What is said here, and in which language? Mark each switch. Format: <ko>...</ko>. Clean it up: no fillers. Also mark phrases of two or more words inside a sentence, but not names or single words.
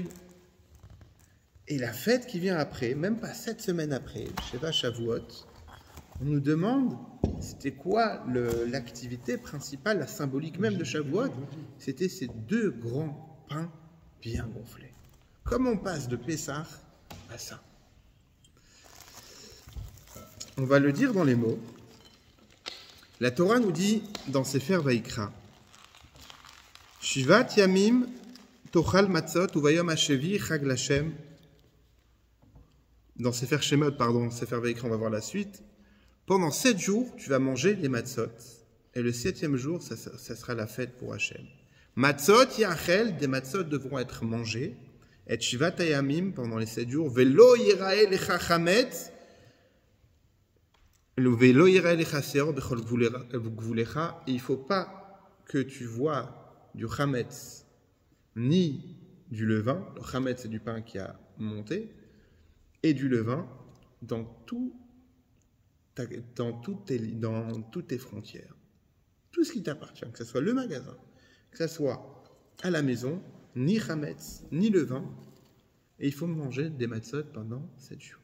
<fr>Et la fête qui vient après, même pas 7 semaines après,</fr> <he>שבעה שבועות,</he> <fr>on nous demande c'était quoi l'activité principale, la symbolique même de Shavuot. C'était ces 2 grands pains bien gonflés. Comment on passe de Pessah à ça? On va le dire dans les mots. La Torah nous dit dans Sefer Vaikra,</fr> <he>שבעת ימים תאכל מצות וביום השביעי חג לה.</he> <fr>Dans Sefer Shemot, Sefer Vaikra, on va voir la suite. Pendant 7 jours, tu vas manger les matzot. Et le 7e jour, ça sera la fête pour Hachem.</fr> <he>מצות יאכל,</he> <fr>des matzot devront être mangés.</fr> <he>Et שבעת ימים,</he> <fr>pendant les 7 jours,</fr> <he>ולא יראה לך חמץ ולא יראה לך שאר בכל גבולך.</he> <fr>Et il ne faut pas que tu vois du Chametz, ni du levain. Le Chametz, c'est du pain qui a monté, et du levain dans toutes tes frontières. Tout ce qui t'appartient, que ce soit le magasin, que ce soit à la maison, ni chametz, ni levain, et il faut manger des matzot pendant 7 jours.</fr>